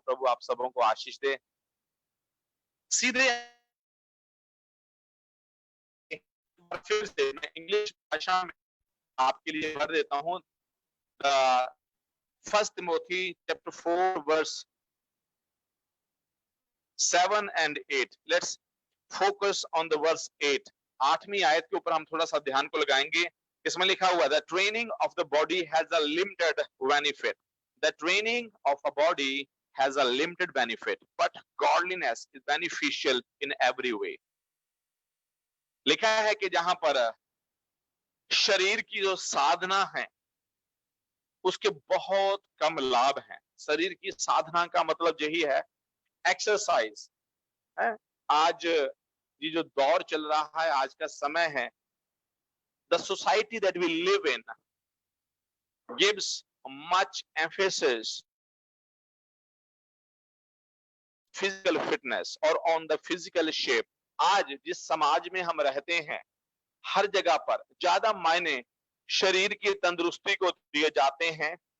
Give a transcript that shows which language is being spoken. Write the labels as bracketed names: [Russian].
[Hindi] प्रभु आप सबों को आशीष दे। सीधे फिर से मैं इंग्लिश भाषा में आपके लिए भर देता हूं। [English] First Timothy chapter 4 verse 7 and 8. Let's focus on the verse 8. [Hindi] 8वीं आयत के ऊपर हम थोड़ा सा ध्यान को लगाएंगे। इसमें लिखा हुआ है, [English] the training of the body has a limited benefit. The training of a body has a limited benefit, but godliness is beneficial in every way. [Hindi] लिखा है कि जहां पर शरीर की जो साधना है उसके बहुत कम लाभ हैं। शरीर की साधना का मतलब यही है एक्सरसाइज है। आज ये जो दौर चल रहा है, आज का समय है, [English] the society that we live in gives much emphasis physical fitness और on the physical shape. [Hindi] आज जिस समाज में हम रहते हैं, हर जगह पर ज्यादा मायने शरीर की तंदुरुस्ती को दिए जाते हैं।